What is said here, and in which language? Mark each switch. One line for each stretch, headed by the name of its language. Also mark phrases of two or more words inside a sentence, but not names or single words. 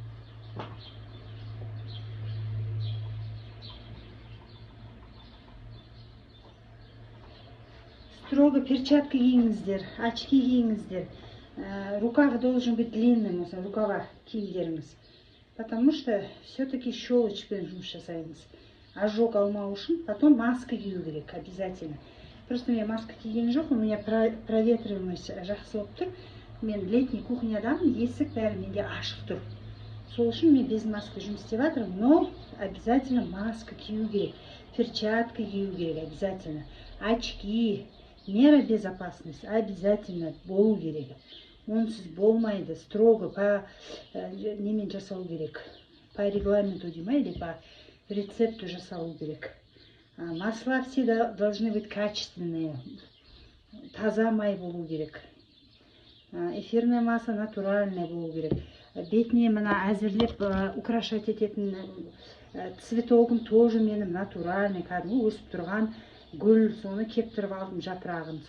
Russian: Строго перчатка
Kazakh: киіңіздер, очки киіңіздер.
Russian: Рукав должен быть длинным, рукава киімдеріңіз. Потому что все-таки
Kazakh: щелочпен жұмыс жасаймыз. Ожог алмау үшін, потом маска кию керек обязательно. Просто мен маска киген жоқ,
Russian: у меня проветриваемость
Kazakh: жақсы болып тұр. Мен летний кухнядамын, есік бәрі менде ашық тұр. Сол үшін мен без маска жұмыс істеп жатырмын,
Russian: но обязательно
Kazakh: маска кию керек, перчатка кию керек обязательно.
Russian: Очки, мера безопасности обязательно
Kazakh: болу керек. Онсыз болмайды,
Russian: строго по
Kazakh: немен жасау керек.
Russian: По регламенту дейма или по рецепту
Kazakh: жасау керек.
Russian: Масла все должны быть качественные.
Kazakh: Таза май болу керек.
Russian: Эфирное масло натуральное
Kazakh: болу керек. Бетіне мына әзірлеп украшать ететін цветогым тоже менің натуральный, кәдімгі өсіп тұрған гүл, соны кептіріп алдым жапырағын.